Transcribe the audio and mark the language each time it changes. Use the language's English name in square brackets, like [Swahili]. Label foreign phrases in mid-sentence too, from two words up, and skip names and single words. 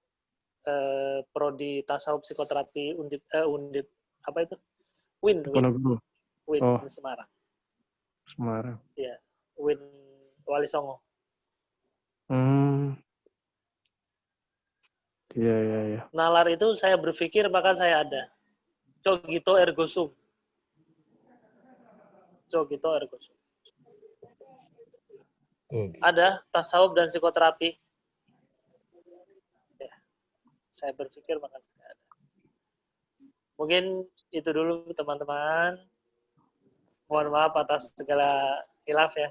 [Indonesian] Prodi Tasawuf Psikoterapi Undip apa itu? Win Semarang. Semarang. Iya, Win Wali Songo. Iya. Nalar itu saya berpikir maka saya ada. [Latin] Cogito ergo sum. Cogito ergo sum. [Indonesian] Ada tasawuf dan psikoterapi. Ya, saya berpikir maka saya ada. Mungkin itu dulu teman-teman. Mohon maaf atas segala khilaf ya.